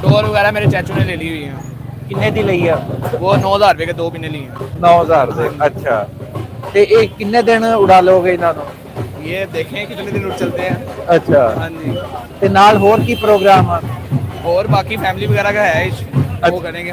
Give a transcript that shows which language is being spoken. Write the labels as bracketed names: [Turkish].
[Hindi] Door वगैरह मेरे चाचू ने ले ली हुई है। [Punjabi] ਕਿੰਨੇ ਦੀ ਲਈ ਆ? [Hindi] वो 9000 रुपए के 2 पिने लिए हैं। [Punjabi] 9000 ਦੇ। [Hindi] अच्छा [Punjabi] ਤੇ ਇਹ ਕਿੰਨੇ ਦਿਨ ਉਡਾ ਲੋਗੇ ਇਹਨਾਂ ਨੂੰ? [Hindi] ये देखें कितने दिन उठ चलते हैं। अच्छा हाँ जी। [Punjabi] ਤੇ ਨਾਲ ਹੋਰ ਕੀ ਪ੍ਰੋਗਰਾਮ ਆ? [Hindi] और बाकी फैमिली वगैरह का है वो करेंगे।